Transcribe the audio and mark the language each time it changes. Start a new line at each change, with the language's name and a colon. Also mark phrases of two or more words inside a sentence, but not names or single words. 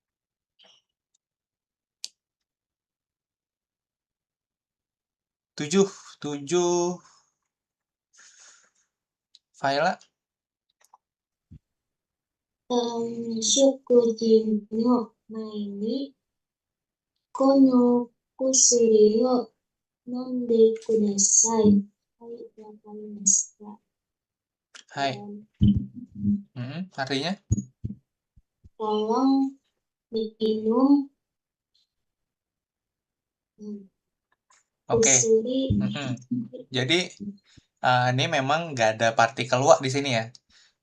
Indonesian: 7. Faila.
Japanese: 食事の前にこの薬を飲んでください. はい、わかりますか? Hai.
Indonesian: Artinya? Tolong minum Oke. kusuri. Jadi ini memang nggak ada partikel wa di sini ya.